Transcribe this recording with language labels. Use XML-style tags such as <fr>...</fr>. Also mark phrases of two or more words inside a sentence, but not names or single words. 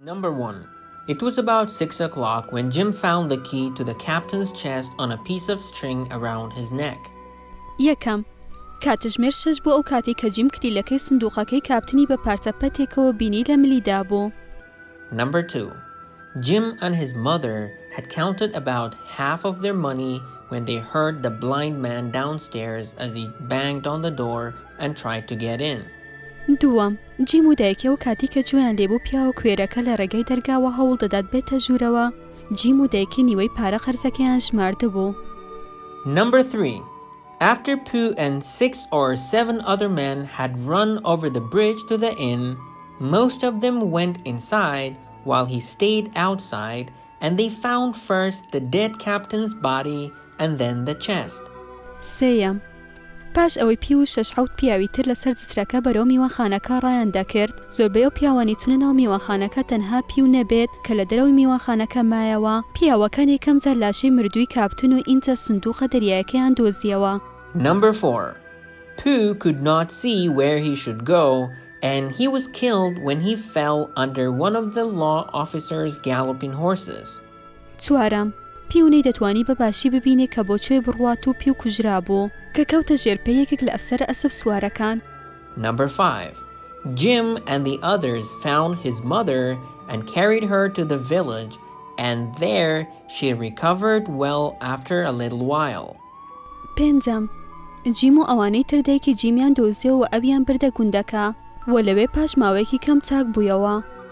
<en>Number 1. It was about 6 o'clock when Jim found the key to the captain's chest on a piece of string around his neck.</en> <ckb>یەکەم کاتژمێر 6 بوو ئەو کاتی کە جیم کلیلەکەی سندوقەکەی کاپتنی بە پارچەپەتێکەوە بینی لە ملیدا بوو.</ckb> <en>Number 2. Jim and his mother had counted about half of their money when they heard the blind man downstairs as he banged on the door and tried to get in.</en> <ckb>دووەم جیم و دایکەوە کاتی کە گوێیان لێبوو پیاوە کوێرەکە لە ڕێگەی دەرگاوە هەوڵ دەدات بێتە ژوورەوە. جیم و دایکی نیوەی پارە قەرزەکەیان ژمارده بوو.</ckb> <en>Number 3. After Pooh and 6 or 7 other men had run over the bridge to the inn, most of them went inside while he stayed outside, and they found first the dead captain's body and then the chest.</en> <ckb>سێیەم پاش ئەوەی پی و 6-7 پیاوی تر لەسەر جسرەکە بەرەو میوانخانەکە ڕایان دەکرد. زۆربەی ئەو پیاوانی چونەوە میوانخانەکە تەنها پی و نەبێت کە لە دەرەوەی میوانخانەکە مایەوە. پیاوەکان یەکەم جار لاشەی مردووی کاپتن و ئینتە سندوقە دەریایەکەیان دۆزیەوە.</ckb> <en>Number 4. Pooh could not see where he should go, and he was killed when he fell under one of the law officer's galloping horses.</en> <ckb>چوارەم پیونەی دەتوانی بەباشی ببینێ کە بۆ کوێ بڕوات و پی و کوژرا بوو کە کەوتە ژێرپەیەکێک لە ئەفسەرە ئەسپ سوارەکان.</ckb> <en>Number 5. Jim and the others found his mother and carried her to the village, and there she recovered well after a little while.</en> <ckb>پێنجەم جیم و ئەوانەی تردایکی جیمیان دۆزیەوە و ئەویان بردە گوندەکە و لەوێ پاش ماوەیەکی کەم چاک بوویەوە.</ckb>